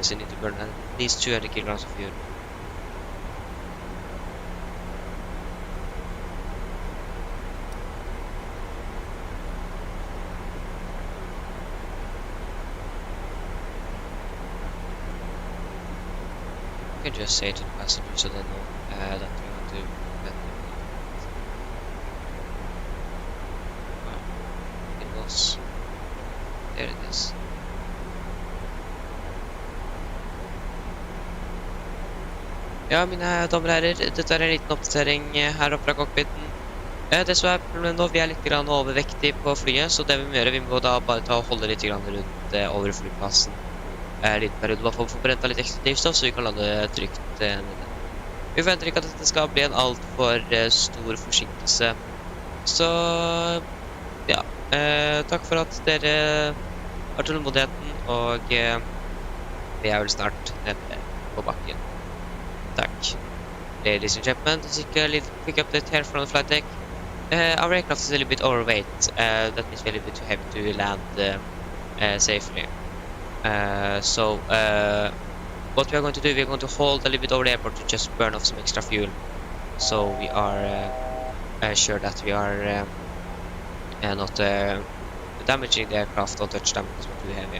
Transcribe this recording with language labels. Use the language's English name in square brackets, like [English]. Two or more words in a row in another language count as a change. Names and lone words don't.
[English] So we need to burn at least 200 kilograms of fuel. You can just say to the passengers so they know that we want to let them know. Wow, it was. There it is. [Norwegian] Ja, mine damer og herrer, dette er en liten oppdatering her oppe fra cockpiten. Det som er problemet nå, vi er litt overvektige på flyet, så det vi må gjøre, vi må da bare ta og holde litt rundt over flyplassen. Litt periode, bare for å få brent av litt ekstra drivstoff, så vi kan lande trygt nede. Vi forventer ikke at dette skal bli en alt for stor forsinkelse. Så, ja, takk for at dere har tålmodigheten, og vi er vel snart nede på bakken. Takk. [English] Ladies and gentlemen, this is a little quick update here from the flight deck. Our aircraft is a little bit overweight. That means we're a little bit too heavy to land safely. So what we are going to do, we are going to hold a little bit over the airport to just burn off some extra fuel, so we are sure that we are not damaging the aircraft or touch them because we're too heavy.